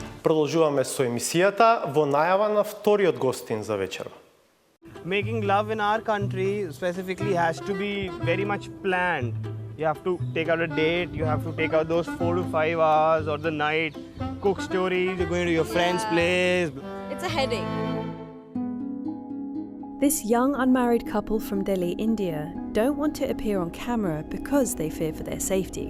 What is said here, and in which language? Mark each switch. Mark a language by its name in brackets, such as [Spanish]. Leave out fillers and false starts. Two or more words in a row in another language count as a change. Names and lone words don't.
[Macedonian] Продолжуваме со емисијата во најава на вториот гостин за вечерва. [English] Making love in our country specifically has to be very much planned. You have to take out a date, you have to take out those 4 to 5 hours or the night, cook stories, you're going to your friend's place. It's a headache. This young unmarried couple from Delhi, India, don't want to appear on camera because they fear for their safety.